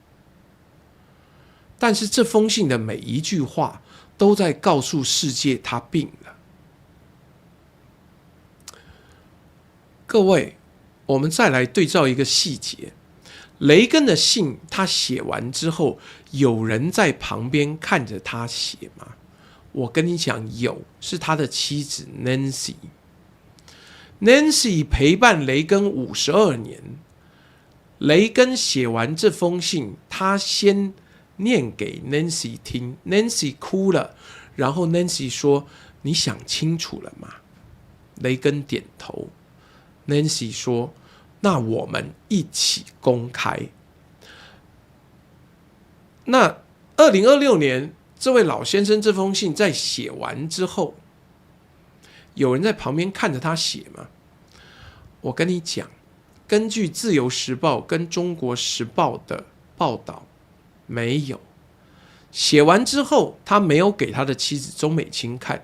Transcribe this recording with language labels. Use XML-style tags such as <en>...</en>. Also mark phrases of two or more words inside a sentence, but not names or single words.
<zh>但是這封信的每一句話都在告訴世界他病了。各位，我們再來對照一個細節，雷根的信他寫完之後，有人在旁邊看着他寫嗎？我跟你講，有，是他的妻子 Nancy。Nancy 陪伴雷根52年。雷根寫完這封信，他先念給 Nancy 聽 ，Nancy 哭了，然後 Nancy 說：“你想清楚了嗎？” 雷根點頭。Nancy 說：“那我們一起公開。” 那2026年，這位老先生這封信在寫完之後，有人在旁邊看着他寫嗎？我跟你講，根據《自由時報》跟《中國時報》的報道，沒有。寫完之後，他沒有給他的妻子鍾美清看。</zh>